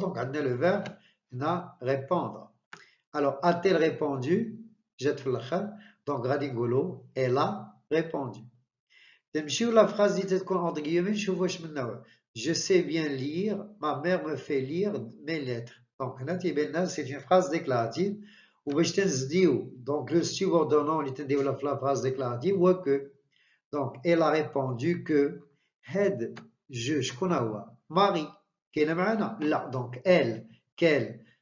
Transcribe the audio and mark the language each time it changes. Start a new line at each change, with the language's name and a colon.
French: Donc,
Arabic: عندنا
French: le verbe هنا répondre. Alors, a-t-elle répondu?
Arabic: جات في الآخر.
French: Donc,
Arabic: غادي نقولوا
French: elle a répondu.
Arabic: تمشيو
French: la phrase
Arabic: اللي تتكون
French: entre guillemets
Arabic: نشوفوا واش من نوع.
French: Je sais bien lire, ma mère me fait lire mes lettres. Donc,
Arabic: هنا تيبان لنا
French: c'est une phrase déclarative.
Arabic: وباش تنزيدو
French: donc le subordonnant
Arabic: اللي تنديرو في
French: la phrase déclarative هو que. Donc, elle a répondu que هاد je
Arabic: شكون هو ماري كاينه معنا لا
French: donc elle qu'elle.